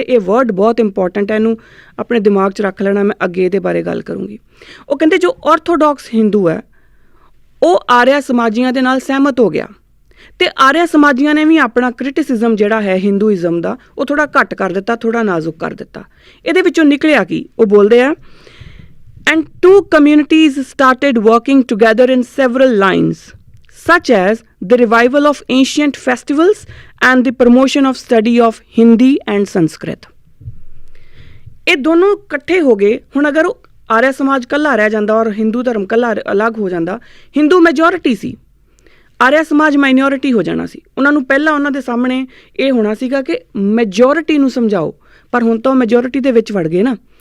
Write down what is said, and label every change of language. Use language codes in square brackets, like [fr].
[pa] ਇਹ ਵਰਡ ਬਹੁਤ ਇੰਪੋਰਟੈਂਟ ਹੈ, ਇਹਨੂੰ ਆਪਣੇ ਦਿਮਾਗ 'ਚ ਰੱਖ ਲੈਣਾ, ਮੈਂ ਅੱਗੇ ਇਹਦੇ ਬਾਰੇ ਗੱਲ ਕਰੂੰਗੀ। ਉਹ ਕਹਿੰਦੇ ਜੋ ਆਰਥੋਡਾਕਸ ਹਿੰਦੂ ਹੈ ਉਹ ਆਰਿਆ ਸਮਾਜੀਆਂ ਦੇ ਨਾਲ ਸਹਿਮਤ ਹੋ ਗਿਆ ਅਤੇ ਆਰਿਆ ਸਮਾਜੀਆਂ ਨੇ ਵੀ ਆਪਣਾ ਕ੍ਰਿਟਿਸਿਜ਼ਮ ਜਿਹੜਾ ਹੈ ਹਿੰਦੂਇਜ਼ਮ ਦਾ, ਉਹ ਥੋੜ੍ਹਾ ਘੱਟ ਕਰ ਦਿੱਤਾ, ਥੋੜ੍ਹਾ ਨਾਜ਼ੁਕ ਕਰ ਦਿੱਤਾ। ਇਹਦੇ ਵਿੱਚੋਂ ਨਿਕਲਿਆ ਕੀ? ਉਹ ਬੋਲਦੇ ਆ, [en] And two communities started working together in several lines such as the revival of ancient festivals and the promotion of study of Hindi and Sanskrit. [pa] ਇਹ ਦੋਨੋਂ ਇਕੱਠੇ ਹੋ ਗਏ। ਹੁਣ ਅਗਰ ਆਰਿਆ ਸਮਾਜ ਇਕੱਲਾ ਰਹਿ ਜਾਂਦਾ ਔਰ ਹਿੰਦੂ ਧਰਮ ਇਕੱਲਾ ਅਲੱਗ ਹੋ ਜਾਂਦਾ, ਹਿੰਦੂ ਮੈਜੋਰਿਟੀ ਸੀ, ਆਰਿਆ ਸਮਾਜ ਮਾਈਨੋਰਿਟੀ ਹੋ ਜਾਣਾ ਸੀ। ਉਹਨਾਂ ਨੂੰ ਪਹਿਲਾਂ ਉਹਨਾਂ ਦੇ ਸਾਹਮਣੇ ਇਹ ਹੋਣਾ ਸੀਗਾ ਕਿ ਮੈਜੋਰਿਟੀ ਨੂੰ ਸਮਝਾਓ, ਪਰ ਹੁਣ ਤਾਂ ਉਹ ਮੈਜੋਰਿਟੀ ਦੇ ਵਿੱਚ ਵੜ ਗਏ ਨਾ।